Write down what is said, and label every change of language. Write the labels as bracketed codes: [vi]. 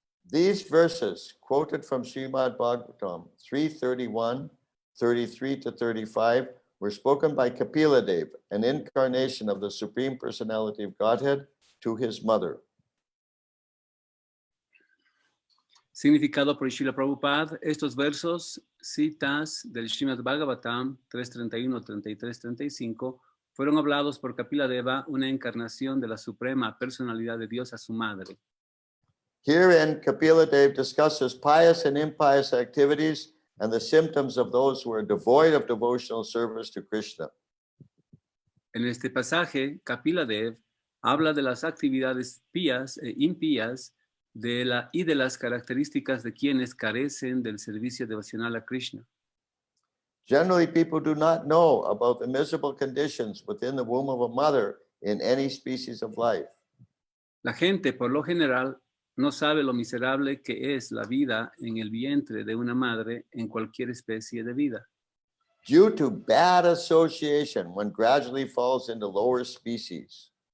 [en] These verses quoted from Srimad Bhagavatam 3:31, 33 to 35 were spoken by Kapila Dev, an incarnation of the Supreme Personality of Godhead, to his mother. [es] Significado por Srila Prabhupada, estos versos, citas del Srimad Bhagavatam 3:31, 33, 35, fueron hablados por Kapila Deva, una encarnación de la Suprema Personalidad de Dios, a su madre. [en] Herein, Kapila Dev discusses pious and impious activities and the symptoms of those who are devoid of devotional service to Krishna. [es] En este pasaje, Kapila Dev habla de las actividades pías e impías y de las características de quienes carecen del servicio devocional a Krishna. [en] Generally, people do not know about the miserable conditions within the womb of a mother in any species of life. [es] La gente, por lo general, no sabe lo miserable que es la vida en el vientre de una madre en cualquier especie de vida. [en] Due to bad association, one gradually falls into lower species.